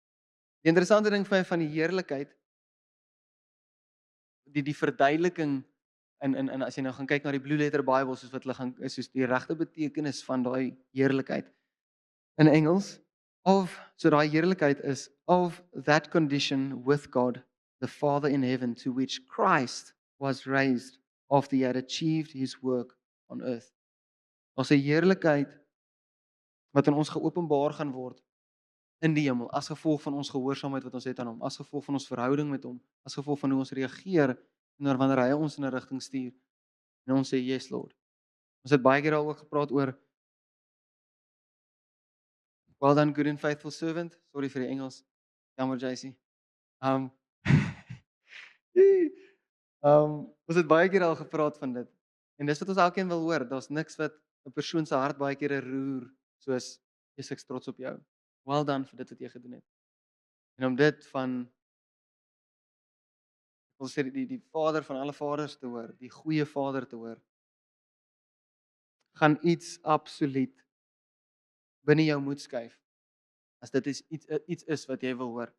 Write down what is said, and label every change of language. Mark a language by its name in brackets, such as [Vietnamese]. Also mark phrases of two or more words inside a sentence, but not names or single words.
[Afrikaans] Die interessante ding vir my van die heerlikheid, die verduideliking in as jy nou gaan kyk na die Blue Letter Bible soos wat hulle gaan is soos die regte betekenis van daai heerlikheid. In Engels so daai heerlikheid is [English] of that condition with God the Father in heaven to which Christ was raised after he had achieved his work on earth. [Afrikaans] Ons 'n heerlikheid wat aan ons geopenbaar gaan word in die hemel as gevolg van ons gehoorsaamheid wat ons het aan hom, as gevolg van ons verhouding met hom, as gevolg van hoe ons reageer wanneer hy ons in 'n rigting stuur en ons sê [English] yes Lord. [Afrikaans] Ons het baie keer al ook gepraat oor [English] well done good and faithful servant. [Afrikaans] Sorry vir die Engels. Jammer JC. Um ons het baie keer al gepraat van dit. En dis wat ons elkeen wil hoor. Daar's niks wat 'n persoon se hart baie keer roer soos Jesus ek trots op jou. [English] Well done [Afrikaans] vir dit wat jy gedoen het. En om dit van, ek wil sê die Vader van alle vaders te hoor, die goeie Vader te hoor, gaan iets absoluut binne jou moed skuif, as dit is iets is wat jy wil hoor.